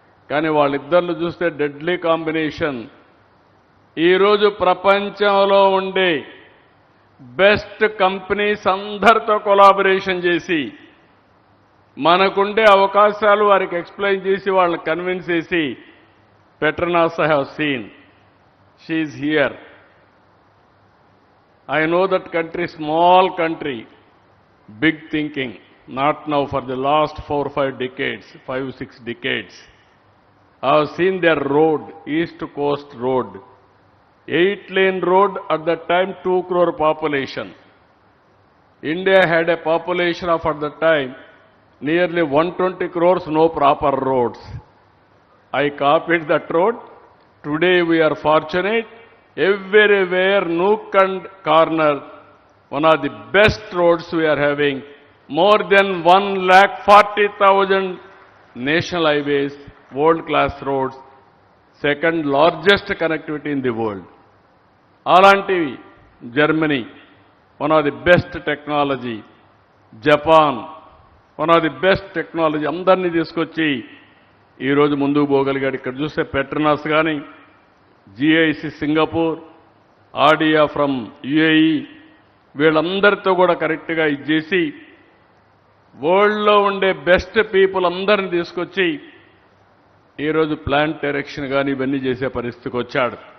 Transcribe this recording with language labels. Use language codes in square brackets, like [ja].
[te] కానీ వాళ్ళిద్దరిని చూస్తే డెడ్లీ కాంబినేషన్. ఈరోజు ప్రపంచంలో ఉండే బెస్ట్ కంపెనీస్ అందరితో కొలాబరేషన్ చేసి మనకుండే అవకాశాలు వారికి ఎక్స్ప్లెయిన్ చేసి వాళ్ళని కన్విన్స్ చేసి [en] Petronas I have seen. She is here. I know that country, small country, big thinking, not now, for the last 4-5 decades, 5-6 decades. I have seen their road, East Coast Road, 8-lane road, at that time 2 crore population. India had a population of, at that time, nearly 120 crores, no proper roads. I copied that road. Today we are fortunate, everywhere, nook and corner, one of the best roads we are having, more than 1,40,000 national highways, world-class roads, second largest connectivity in the world. [te] అలాంటివి Germany, [en] one of the best technology, [te] Japan, one of the best technology, అందరినీ తీసుకొచ్చి ఈరోజు ముందుకు పోగలిగాడు. ఇక్కడ చూస్తే Petronas కానీ, GIC Singapore, ఆర్డియా from UAE, వీళ్ళందరితో కూడా కరెక్ట్గా ఇచ్చేసి వరల్డ్లో ఉండే బెస్ట్ పీపుల్ అందరిని తీసుకొచ్చి ఈరోజు ప్లాంట్ డైరెక్షన్ కానీ ఇవన్నీ చేసే పరిస్థితికి వచ్చాడు.